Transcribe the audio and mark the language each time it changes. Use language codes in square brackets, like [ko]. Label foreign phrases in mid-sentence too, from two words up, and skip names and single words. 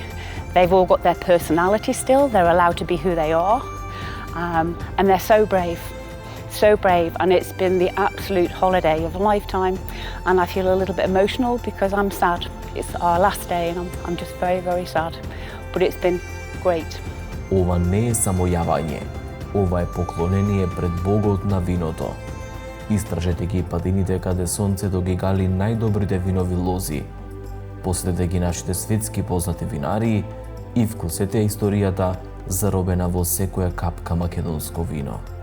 [en] They've all got their personality still, they're allowed to be who they are, and they're so brave, and it's been the absolute holiday of a lifetime, and I feel a little bit emotional because I'm sad. It's our last day and I'm just very, very sad, but it's been great. [mk] Ова не е само јавање, ова е поклонение пред Богот на виното. Истражете ги падините каде сонцето ги гали најдобрите винови лози. Посетете ги нашите светски познати винарии и вкусете историјата заробена во секоја капка македонско вино.